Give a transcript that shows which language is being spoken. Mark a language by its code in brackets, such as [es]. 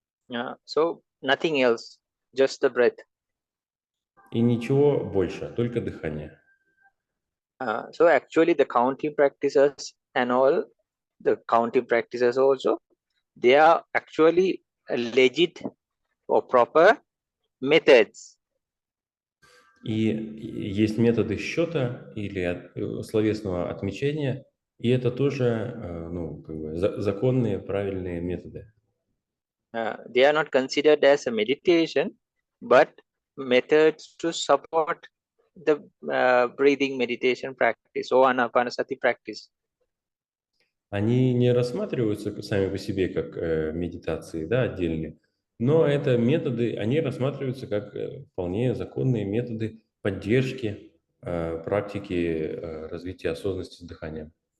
[en] So nothing else, just the breath. [ru] И ничего больше, только дыхание. [en] So actually the counting practices and all, the counting practices also, they are actually legit or proper methods. [ru] И есть методы счета или словесного отмечения, и это тоже законные, правильные методы. [en] They are not considered as a meditation, but methods to support the breathing meditation practice or Anapanasati practice. [ru] Они не рассматриваются сами по себе как медитации, да, отдельные, но это методы, они рассматриваются как вполне законные методы поддержки практики развития осознанности с дыханием.